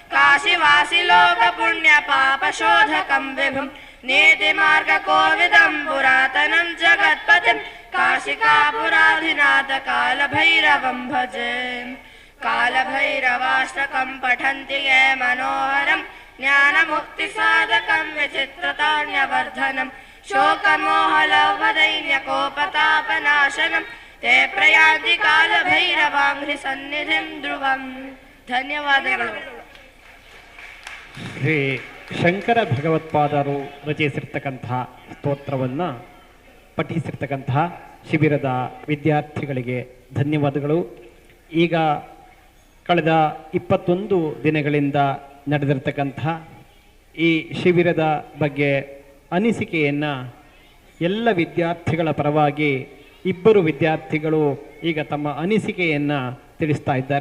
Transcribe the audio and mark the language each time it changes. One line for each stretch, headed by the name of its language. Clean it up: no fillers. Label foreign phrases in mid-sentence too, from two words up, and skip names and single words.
Sanskrit: काशीवासिलोकपुण्यपापशोधकं विभुं नीतिमार्गकोविदं पुरातनं जगत्पतिं काशिकापुराधिनाथ कालभैरवं भजे कालभैरवाष्टकं पठन्ति ये मनोहरं ज्ञानमुक्तिसाधकं विचित्रताण्यवर्धनं शोकमोहलवदैन्यकोपतापनाशनं ते प्रयान्ति कालभैरवाङ्घ्रि सन्निधिं ध्रुवम् ಧನ್ಯವಾದಗಳು.
Kannada: ಶ್ರೀ ಶಂಕರ ಭಗವತ್ಪಾದರು ರಚಿಸಿರ್ತಕ್ಕಂತಹ ಸ್ತೋತ್ರವನ್ನು ಪಠಿಸಿರ್ತಕ್ಕಂತಹ ಶಿಬಿರದ ವಿದ್ಯಾರ್ಥಿಗಳಿಗೆ ಧನ್ಯವಾದಗಳು. ಈಗ ಕಳೆದ 21 ದಿನಗಳಿಂದ ನಡೆದಿರ್ತಕ್ಕಂತಹ ಈ ಶಿಬಿರದ ಬಗ್ಗೆ ಅನಿಸಿಕೆಯನ್ನು ಎಲ್ಲ ವಿದ್ಯಾರ್ಥಿಗಳ ಪರವಾಗಿ 2 ವಿದ್ಯಾರ್ಥಿಗಳು ಈಗ ತಮ್ಮ ಅನಿಸಿಕೆಯನ್ನು ತಿಳಿಸ್ತಾ ಇದ್ದಾರೆ.